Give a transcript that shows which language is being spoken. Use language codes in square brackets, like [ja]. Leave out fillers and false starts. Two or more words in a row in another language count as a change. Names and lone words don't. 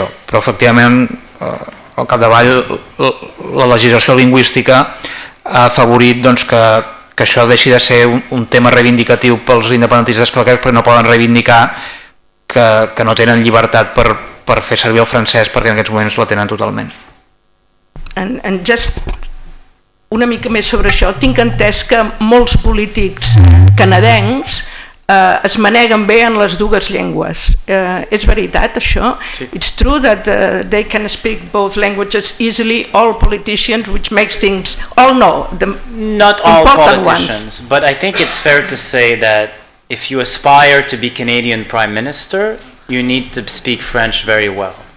[ca] Però efectivament al capdavall la legislació lingüística ha afavorit que això deixi de ser un tema reivindicatiu pels independentistes quebequesos, perquè no poden reivindicar que no tenen llibertat per fer servir el francès, perquè en aquests moments la tenen totalment. [en] And just [ca] una mica més sobre això, tinc entès que molts polítics canadencs es maneguen bé en les dues llengües. És veritat això? Sí. [en] It's true that they can speak both languages easily, all politicians, which makes things, not all politicians, but I think it's fair to say that if you aspire to be Canadian Prime Minister, you need to speak French very well.